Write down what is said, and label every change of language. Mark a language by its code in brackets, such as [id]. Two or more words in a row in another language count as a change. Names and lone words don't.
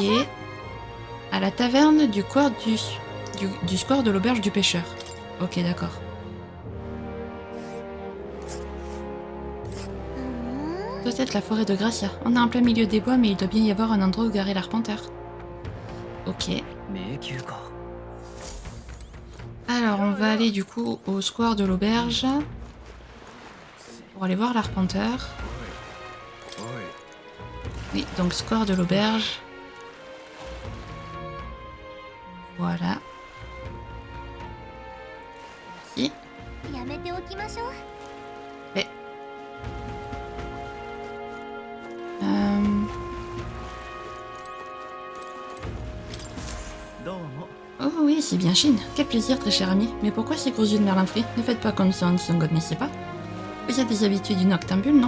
[fr] À la taverne du square de l'auberge du pêcheur. Ok, d'accord. Doit être la forêt de Gracia. On est en plein milieu des bois, mais il doit bien y avoir un endroit où garer l'arpenteur. Ok. [ja] 迷宮か。 [fr] Alors, on va aller du coup au square de l'auberge pour aller voir l'arpenteur. Oui, donc square de l'auberge. Voilà. Merci. [ja] やめておきましょう。 [fr] Oh oui, c'est bien Chine. Quel plaisir, très cher ami. Mais pourquoi ces gros yeux de merlin frit? Ne faites pas comme si on ne connaissait pas. Vous êtes des habitués du noctambule, non?